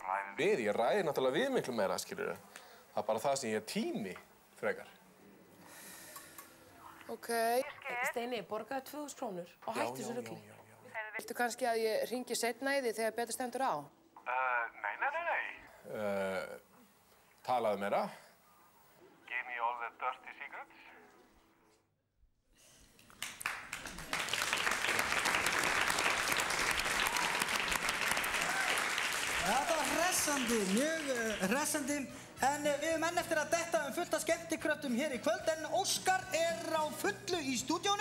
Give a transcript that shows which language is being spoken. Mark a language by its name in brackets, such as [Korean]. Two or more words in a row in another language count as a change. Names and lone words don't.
[Icelandic] Ég ræði náttúrulega við miklu meira, skilurðu. Það er bara það sem ég tími frekar. Ok. Steini, borgaði 2000 krónur og hættu þessu rugli. Viltu kannski að ég hringi seinna í því þegar betur stendur á? Nei. Talaðu meira. [English] Give me all the dirty secrets. [Icelandic] Þetta var hressandi, mjög hressandi. En við höfum enn eftir að detta fullt af skemmtikröftum hér í kvöld, en Óskar er á fullu í stúdíónu.